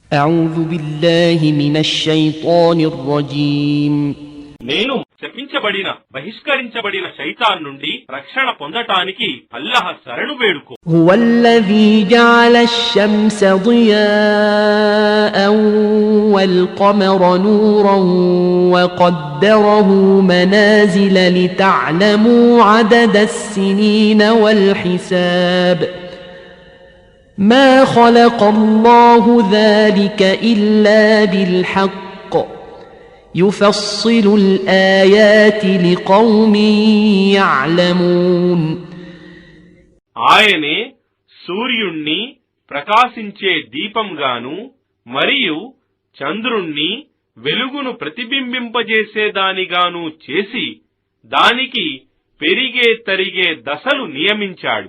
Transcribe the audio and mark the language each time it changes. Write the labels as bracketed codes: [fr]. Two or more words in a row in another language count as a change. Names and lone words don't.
[ar] أعوذ بالله من الشيطان الرجيم [te] నేను శపించబడిన బహిష్కరించబడిన శైతాన్ నుండి రక్షణ పొందటానికి అల్లాహ్ శరణు వేడుకో. [ar] هو الذي جعل الشمس ضياء والقمر نورا وقدره منازل لتعلموا عدد السنين والحساب ما خلق الله ذلك إلا بالحق يفصل الآيات لقوم يعلمون. [te] ఆయనే సూర్యుణ్ణి ప్రకాశించే దీపంగాను మరియు చంద్రుణ్ణి వెలుగును ప్రతిబింబింపజేసేదానిగాను చేసి దానికి పెరిగే తరిగే దశలు నియమించాడు.